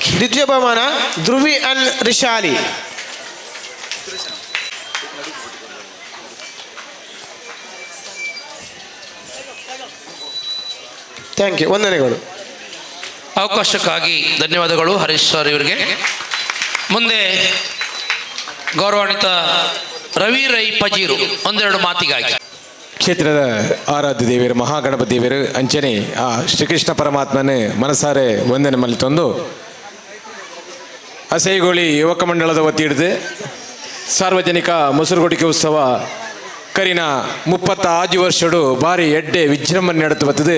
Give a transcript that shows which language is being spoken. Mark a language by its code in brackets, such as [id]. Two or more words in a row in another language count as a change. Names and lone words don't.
[kn] ದ್ವಿತೀಯ ಬಹುಮಾನ ಧ್ರುವಿ ಆ್ಯಂಡ್ ರಿಶಾಲಿ. [en] thank you. [kn] ವಂದನೆಗಳು. ಅವಕಾಶಕ್ಕಾಗಿ ಧನ್ಯವಾದಗಳು ಹರೀಶ್ ಸರ್ ಇವರಿಗೆ. ಮುಂದೆ ಗೌರವಾನ್ವಿತ ರವಿ ರೈ ಪಜೀರು ಒಂದೆರಡು ಮಾತಿಗಾಗಿ. [tcy] ಕ್ಷೇತ್ರದ ಆರಾಧ್ಯ ದೇವಿಯರು ಮಹಾಗಣಪತಿ ದೇವಿಯರು ಅಂಚನೆ ಆ ಶ್ರೀಕೃಷ್ಣ ಪರಮಾತ್ಮನ ಮನಸಾರೆ ವಂದನೆ ಮಲ್ಲಿ ತಂದು ಅಸೈಗೋಳಿ ಯುವಕ ಮಂಡಳದ ವತಿ ಹಿಡಿದು ಸಾರ್ವಜನಿಕ ಮೊಸರುಗೊಡಿಕೆ ಉತ್ಸವ ಕರಿನ 36 ವರ್ಷಡು ಭಾರಿ ಎಡ್ಡೆ ವಿಜೃಂಭಣೆ ನಡೆದು ಬರ್ತದೆ.